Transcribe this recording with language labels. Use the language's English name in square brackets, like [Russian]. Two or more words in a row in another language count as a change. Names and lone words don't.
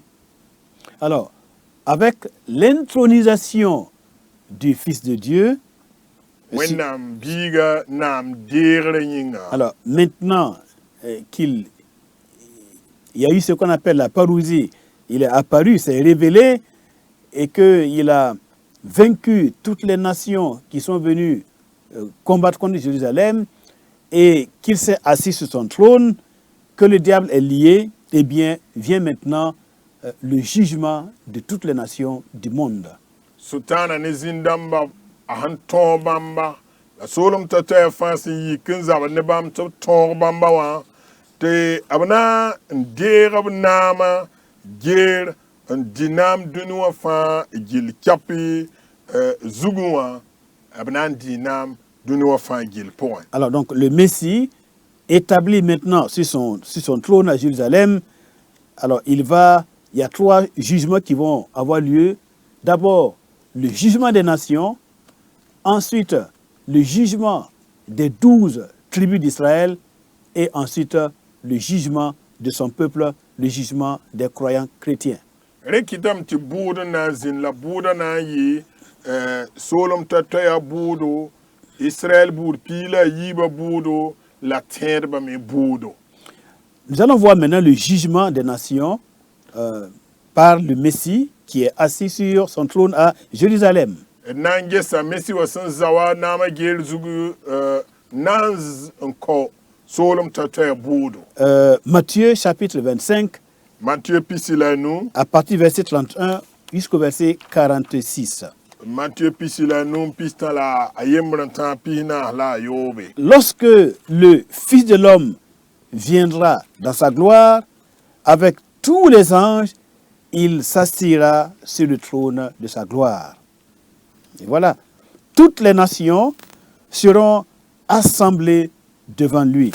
[French] Alors, avec l'intronisation du Fils de Dieu, [Mossi] wẽnnaam biiga naam deegre yĩnga. [French] alors maintenant qu'il y a eu ce qu'on appelle la parousie, il est apparu, s'est révélé, et qu'il a vaincu toutes les nations qui sont venues combattre contre Jérusalem, et qu'il s'est assis sur son trône, que le diable est lié, eh bien, vient maintenant le jugement de toutes les nations du monde. [Mossi] Sultana ne zĩn-dãmba a sẽn tõog bãmba la soolem t'a toɛɛ fãa sẽn yik n zabd ne bãmb tɩ b tõog bãmba wã tɩ b na n deeg b naamã geer n dɩ naam dũni wã fãa gill kapi zugẽ wã b na n dɩ naam dũni wã fãa gill pʋgẽ. [French] Alors donc le Messie, établi maintenant sur son trône à Jérusalem, alors il y a 3 jugements qui vont avoir lieu. D'abord, le jugement des nations, ensuite le jugement des 12 tribus d'Israël, et ensuite le jugement de son peuple, le jugement des croyants chrétiens. [Mossi] Rekɩtame tɩ buud n na n zĩnd la buudã na n yɩ soolem t'a toɛya buudo, Israël buud piila yiibã buudo la tẽedbã me buudo. [French] Nous allons voir maintenant le jugement des nations par le Messie qui est assis sur son trône à Jérusalem. [Mossi] D na n gesa Messi wã sẽn za wa naamã geer zugu na n kõ soolem t'a toɛya buudo. [French] Matthieu chapitre 25, [Mossi] Matthieu pisi la nu, [French] à partir du verset 31 jusqu'au verset 46. [Mossi] Matthieu pisi la nu pis tã la a yembr n tãag pis naas la a yoobe. [French] Lorsque le Fils de l'homme viendra dans sa gloire, avec tous les anges, il s'assiera sur le trône de sa gloire. Et voilà, toutes les nations seront assemblées devant lui.